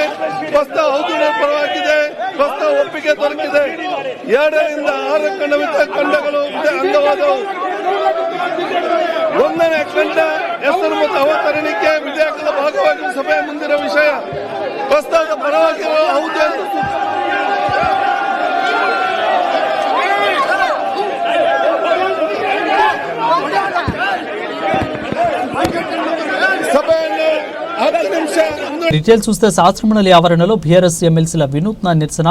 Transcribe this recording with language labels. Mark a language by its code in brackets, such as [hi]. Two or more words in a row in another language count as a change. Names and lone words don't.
[kn] ಪ್ರಸ್ತಾವ ಹೌದು ಪರವಾಗಿದೆ. ಪ್ರಸ್ತಾವ ಒಪ್ಪಿಗೆ ದೊರಕಿದೆ. 2 ರಿಂದ 6 ಖಂಡಗಳು ಅಂಗವಾದವು. 1ನೇ ಖಂಡ ಹೆಸರು ಮತ್ತು ಅವತರಣಿಕೆ ವಿಧೇಯಕದ ಭಾಗವಾಗಿ ಸಭೆಯ ಮುಂದಿರುವ ವಿಷಯ. ಪ್ರಸ್ತಾವದ ಪರವಾಗಿ ಹೌದು ಎಂದು [te] సభను 10 నిమిషాలు డీటెయిల్స్ చూస్తే శాసనమండలి ఆవరణలో బీఆర్ఎస్ ఎమ్మెల్సీల వినూత్న నిరసన.